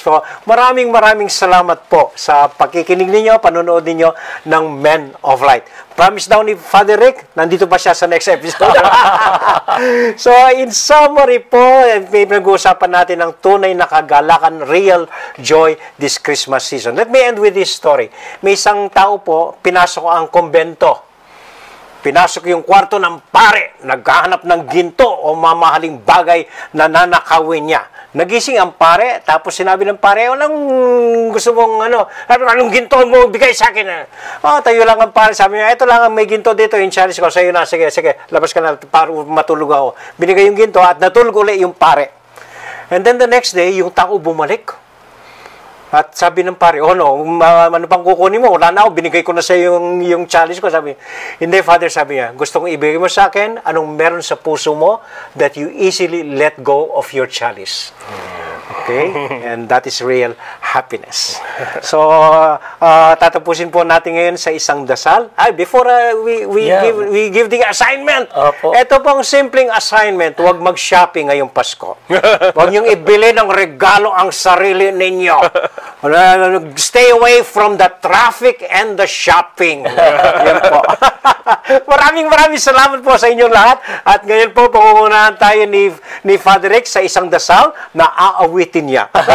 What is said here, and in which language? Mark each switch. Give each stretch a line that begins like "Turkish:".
Filipino: So, maraming salamat po sa pakikinig ninyo, panonood ninyo ng Men of Light. Promise daw ni Father Rick, nandito pa siya sa next episode. So, in summary po, pinag-uusapan natin ang tunay na kagalakan, real joy this Christmas season.
English: Let me end with this story.
Filipino: May isang tao po, pinasok ang kumbento. Pinasok yung kwarto ng pare, naghahanap ng ginto o mamahaling bagay na nanakawin niya. Nagising ang pare, tapos sinabi ng pare, anong gusto mong, anong ginto mo bigay sa akin? Tayo lang ang pare, sabi niya, ito lang ang may ginto dito, yung challenge ko, sa'yo na, sige, labas ka na, para matulog ako. Binigay yung ginto at natulog ulit yung pare. And then the next day, yung tao bumalik. At sabi ng pare, ano pang kukunin mo? Wala na ako, binigay ko na sa yung challenge ko. Sabi, hindi, Father, sabi niya, gusto kong ibigay mo sa akin, anong meron sa puso mo that you easily let go of your chalice. Okay?
English: And that is real happiness.
Filipino: So, tatapusin po natin ngayon sa isang dasal.
English: Before we give the assignment.
Filipino: Ito pong simpleng assignment, huwag mag-shopping ngayong Pasko. Huwag niyong ibili ng regalo ang sarili ninyo.
English: Stay away from the traffic and the shopping.
Filipino: Yan po. Maraming salamat po sa inyong lahat. At ngayon po, pangungunahan tayo ni Father Rick sa isang dasal na aawitin niya.